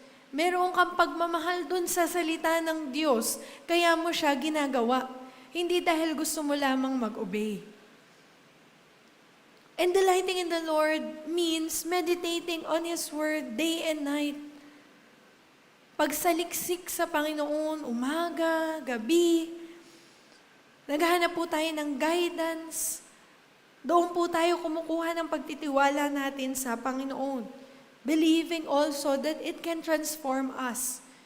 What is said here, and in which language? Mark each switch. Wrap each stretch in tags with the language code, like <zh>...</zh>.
<tl>Meron kang pagmamahal dun sa salita ng Diyos, kaya mo siya ginagawa. Hindi dahil gusto mo lamang mag-obey.</tl> <en>And delighting in the Lord means meditating on His Word day and night.</en> <tl>Pagsaliksik sa Panginoon, umaga, gabi. Naghahanap po tayo ng guidance. Doon po tayo kumukuha ng pagtitiwala natin sa Panginoon.</tl> <en>Believing also that it can transform us.</en>